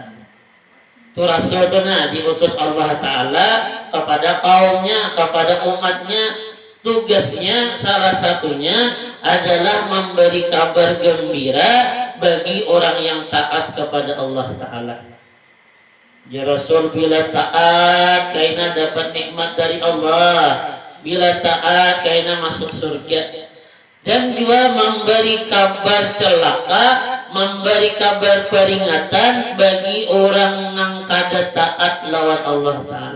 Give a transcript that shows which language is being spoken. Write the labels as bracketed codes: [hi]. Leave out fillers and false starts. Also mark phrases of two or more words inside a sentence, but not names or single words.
[id] Itu Rasul itu diutus Allah Ta'ala kepada kaumnya, kepada umatnya. Tugasnya salah satunya adalah memberi kabar gembira bagi orang yang taat kepada Allah Ta'ala. [bjn] Ya Rasul bila taat kaina dapat nikmat dari Allah, bila taat kaina masuk surga. [id] Dan juga memberi kabar celaka, memberi kabar peringatan bagi orang yang kada taat lawan Allah Ta'ala.